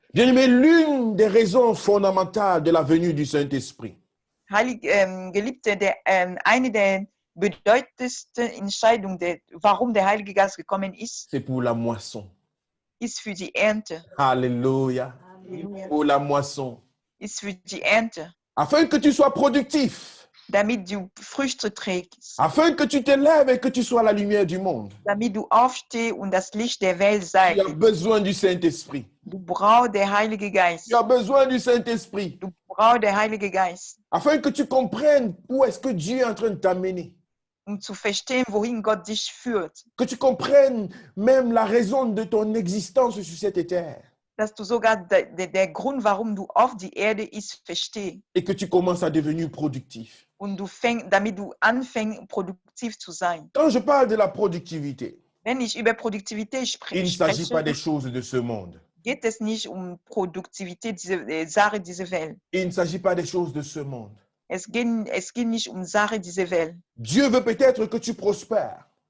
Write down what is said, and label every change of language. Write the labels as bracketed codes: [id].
[fr] Bien-aimé, l'une des raisons fondamentales de la venue du Saint-Esprit, [de] Geliebte, eine der bedeutendsten Entscheidungen, warum der Heilige Geist gekommen ist, [fr] c'est pour la moisson. [de] ist für die Ernte. [fr] Alléluia. Pour la moisson. [de] Ist für die Ernte, [fr] Afin que tu sois productif. [de] damit du Früchte trägst, [fr] Afin que tu te lèves et que tu sois la lumière du monde. [de] damit du aufstehst und das Licht der Welt [fr] Tu [de] seid. [fr] as besoin du Saint-Esprit. [de] Du brauchst den Heiligen Geist. [fr] Tu as besoin du Saint-Esprit. [de] Du brauchst den Heiligen Geist, [fr] Afin que tu comprennes où est-ce que Dieu est en train de t'amener. [de] zu verstehen, wohin Gott dich führt. [fr] Que tu comprennes même la raison de ton existence sur cette terre. [de] Dass du sogar der Grund, warum du auf die Erde ist, verstehst. [fr] Et que tu commences à devenir productif. [de] Und damit du anfängst, produktiv zu sein. [fr] Quand je parle de la productivité, [de] Wenn ich über Produktivität [fr] il ne s'agit pas des [de] spreche, [fr] choses de ce monde. [de] geht es nicht um Produktivität, Sache dieser Welt. [fr] Il ne s'agit pas des choses de ce monde. [de] Es geht nicht um Sache dieser Welt. [fr] Dieu veut peut-être que tu prospères.